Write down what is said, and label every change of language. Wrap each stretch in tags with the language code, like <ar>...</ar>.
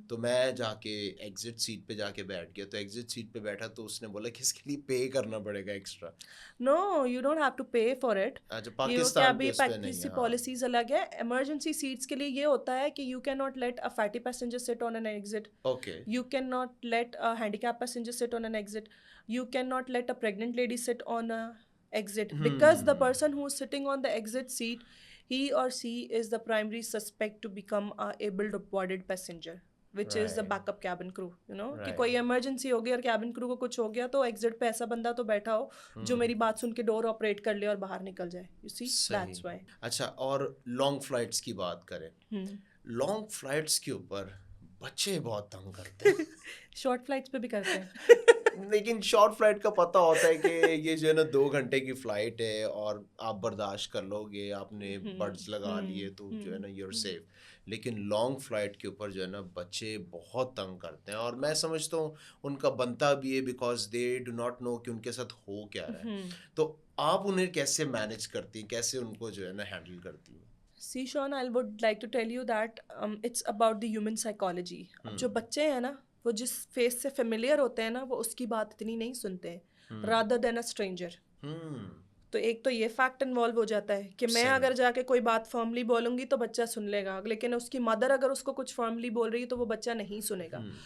<ur>تو میں جا کے ایگزٹ سیٹ پہ جا کے بیٹھ گیا، تو ایگزٹ سیٹ پہ بیٹھا تو اس نے بولا کہ اس کے لیے پے کرنا پڑے گا extra.</ur> <en>No you don't have to pay for it.</en> <ur>اچھا یہ پاکستان ابھی کے اس پہ نہیں پاکستانی ہے. پالیسیز الگ ہے. ایمرجنسی سیٹس کے لیے یہ ہوتا ہے کہ</ur> <en>You can not let a fatty passenger sit on an exit. Okay. You cannot let a handicapped passenger sit on an exit. You cannot let a pregnant lady sit on a exit because the person who is sitting on the exit seat, he or she is the primary suspect to become a able-bodied passenger, which is the backup cabin crew. You know</en> <ur>کہ کوئی emergency ہو گئی اور cabin کرو کو کچھ ہو گیا تو exit پہ ایسا بندہ تو بیٹھا ہو جو میری بات سن کے ڈور آپریٹ کر لے اور باہر نکل جائے.</ur> <en>You see, that's why.</en> <ur>اچھا اور لانگ فلائٹس کی بات کریں، لانگ فلائٹس کے اوپر بچے بہت تنگ کرتے ہیں. شارٹ فلائٹس پہ بھی کرتے ہیں لیکن شارٹ فلائٹ کا پتہ ہوتا ہے کہ یہ جو ہے نا 2 گھنٹے کی فلائٹ ہے اور آپ برداشت کر لو گے، آپ نے بڈز لگا لیے تو جو ہے نا</ur> <en>You are safe.</en> <ur>لیکن لانگ فلائٹ کے اوپر جو ہے نا بچے بہت تنگ کرتے ہیں، اور میں سمجھتا ہوں ان کا بنتا بھی ہے</ur> <en>because they do not know</en> <ur>کہ ان کے ساتھ ہو کیا رہا ہے. تو آپ انہیں کیسے مینیج کرتی ہیں، کیسے ان کو جو ہے نا ہینڈل کرتی ہیں؟</ur> <en>See Sean, I would like to tell you that it's about the human psychology.</en> <ur>اب جو بچے ہیں نا وہ جس فیس سے فیملیئر ہوتے ہیں نا وہ اس کی بات اتنی نہیں سنتے ہیں</ur> <en>rather than a stranger.</en> <ur>تو ایک تو یہ فیکٹ انوالو ہو جاتا ہے کہ میں اگر جا کے کوئی بات فرملی بولوں گی تو بچہ سن لے گا، لیکن اس کی مدر اگر اس کو کچھ فرملی بول رہی ہے تو وہ بچہ نہیں سنے گا.</ur>